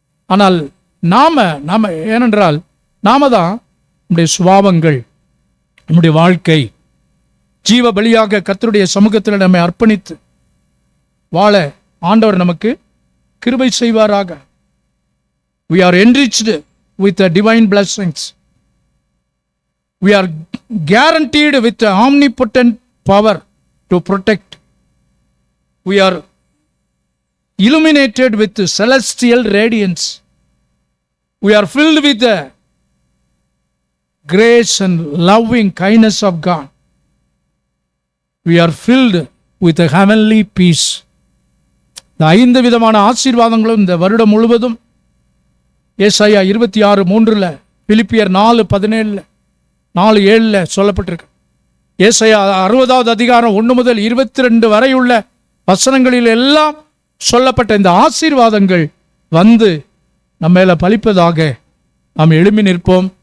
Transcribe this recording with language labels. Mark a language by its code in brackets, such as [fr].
[ta] ஆனால் நாம ஏனென்றால் நாம தான் நம்முடைய சுபாவங்கள், நம்முடைய வாழ்க்கை ஜீவ பலியாக கர்த்தருடைய சமூகத்தில் நம்மை அர்ப்பணித்து வாழ ஆண்டவர் நமக்கு கிருபை செய்வாராக. [en] We are enriched with the divine blessings. We are guaranteed with the omnipotent power to protect. We are illuminated with celestial radiance. We are filled with the grace and loving kindness of God. We are filled with a heavenly peace. [ta] இந்த 5 விதமான ஆசீர்வாதங்களும் இந்த வருடம் முழுவதும் ஏசாயா 26:3, பிலிப்பியர் 4:17, 4:7 சொல்லப்பட்டிருக்கு. ஏசாயா 60வது அதிகாரம் 1 முதல் 22 வரை உள்ள வசனங்களில் எல்லாம் சொல்லப்பட்ட இந்த ஆசீர்வாதங்கள் வந்து நம்ம மேல பலிப்பதாக நாம் எழும்பி நிற்போம்.